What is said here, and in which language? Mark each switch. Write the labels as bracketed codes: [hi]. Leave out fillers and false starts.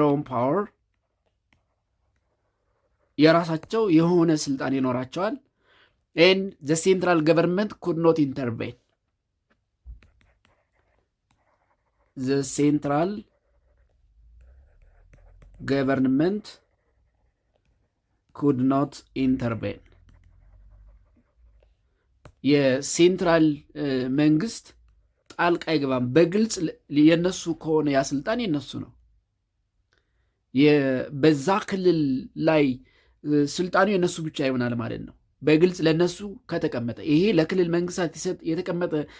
[am] ፓወር የራሳቸው የሆነ ስልጣን ይኖራቸዋል። [en] and the central government could not intervene. The central government could not intervene. [am] የሴንትራል መንግስት ጣልቃ አይገባም። በግልጽ የነሱ ከሆነ ያ ስልጣን የነሱ ነው። በዛ ክልል ላይ ስልጣኑ የነሱ ብቻ ይሆናል ማለት ነው። በግልጽ ለነሱ ከተቀመጠ ይሄ ለክልል መንግስታት የተቀመጠ